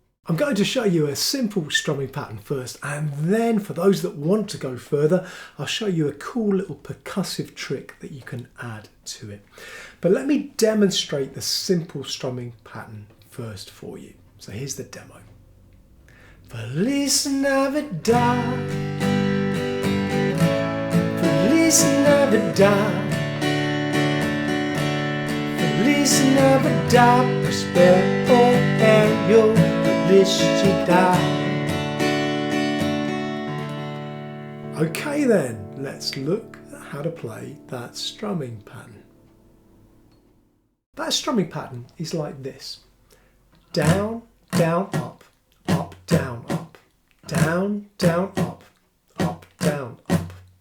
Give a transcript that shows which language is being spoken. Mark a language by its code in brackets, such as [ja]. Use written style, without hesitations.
[en] I'm going to show you a simple strumming pattern first, and then for those that want to go further, I'll show you a cool little percussive trick that you can add to it. But let me demonstrate the simple strumming pattern first for you. So here's the demo. [es] Feliz Navidad, Feliz Navidad, Feliz Navidad, prospero año, felicidad. [en] Okay then, let's look at how to play that strumming pattern. That strumming pattern is like this. Down, down, up, up, down, up, down, down, up, up, down, up.